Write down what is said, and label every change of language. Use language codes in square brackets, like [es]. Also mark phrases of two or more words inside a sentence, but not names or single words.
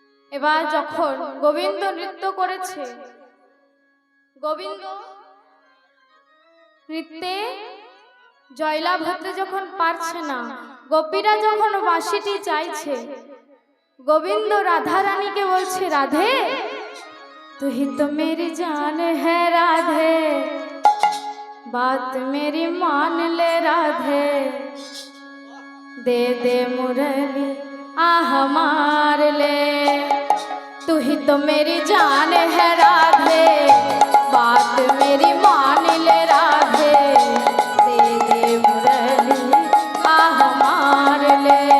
[bn] এবার যখন গোবিন্দ নৃত্য করেছে, গোবিন্দ নৃত্যে জয়লাভ হতে যখন পারছে না, গোপীরা যখন বাঁশিটি চাইছে, গোবিন্দ রাধা রানীকে বলছে, রাধে তুই তো [hi] मेरी जान है राधे, बात मेरी मान ले राधे, दे दे मुरली आह मार ले, तू ही तो मेरी जान है राधे, बात मेरी मान ले राधे, दे दे मुरली आह मार ले।